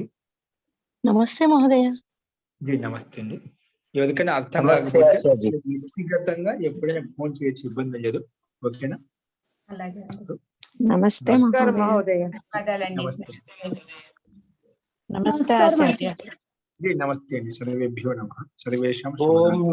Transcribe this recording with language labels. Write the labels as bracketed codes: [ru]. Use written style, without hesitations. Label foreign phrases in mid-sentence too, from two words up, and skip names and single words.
[sa] నమస్తే మహోదయ. [te] జీ నమస్తే అండి. ఎవరికైనా అర్థం నమస్తే కాకపోతే ఆచార్య. వ్యక్తిగతంగా ఎప్పుడైనా ఫోన్ చేయొచ్చు, ఇబ్బంది లేదు. ఓకేనా? అలాగే. నమస్తే నమస్కారం మహోదయ. మహోదయ. నమస్తే. నమస్తే ఆచార్య. [hi] जी नमस्ते जी, [sa] सर्वेभ्यो नमः। सर्वेषां ओम शुभरात्रिः।